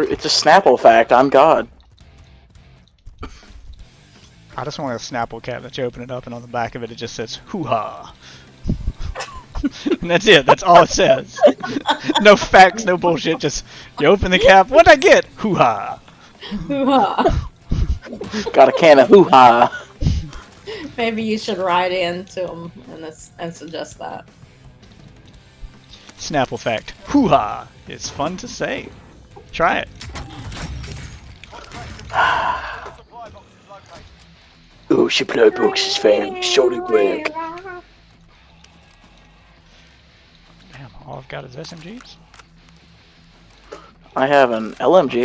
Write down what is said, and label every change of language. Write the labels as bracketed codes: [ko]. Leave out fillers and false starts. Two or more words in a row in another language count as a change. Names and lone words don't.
[en] It's a Snapple fact. I'm God. I just want a Snapple cap that you open it up and on the back of it, it just says, "Hoo-ha." And that's it. That's all it says. No facts, no bullshit. Just, you open the cap. What'd I get? Hoo-ha. Hoo-ha. Got a can of hoo-ha. Maybe you should write into him and suggest that. Snapple fact. Hoo-ha. It's fun to say. Try it. Supply box is located. Ooh, supply box is very solid work. Damn, all I've got is SMGs? I have an LMG.